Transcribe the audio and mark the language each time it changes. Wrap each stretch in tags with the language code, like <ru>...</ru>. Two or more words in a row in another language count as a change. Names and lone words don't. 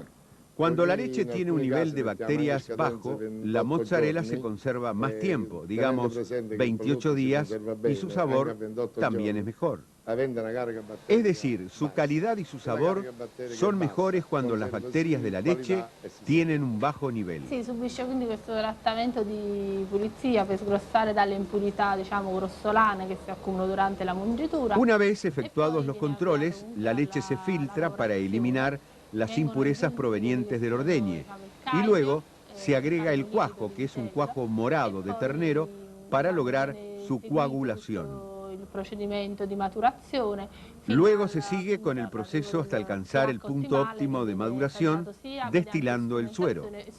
<es>Cuando la leche tiene un nivel de bacterias bajo, la mozzarella se conserva más tiempo, digamos 28 días, y su sabor también es mejor. Es decir, su calidad y su sabor son mejores cuando las bacterias de la leche tienen un bajo nivel.</es> <it>Si subisce quindi questo trattamento di pulizia per sgrossare dalle impurità, diciamo, grossolane che si accumulano durante la mungitura.</it> <es>Una vez efectuados los controles, la leche se filtra para eliminar las impurezas provenientes del ordeñe y luego se agrega el cuajo, que es un cuajo morado de ternero, para lograr su coagulación. Luego se sigue con el proceso hasta alcanzar el punto óptimo de maduración, destilando el suero.</es>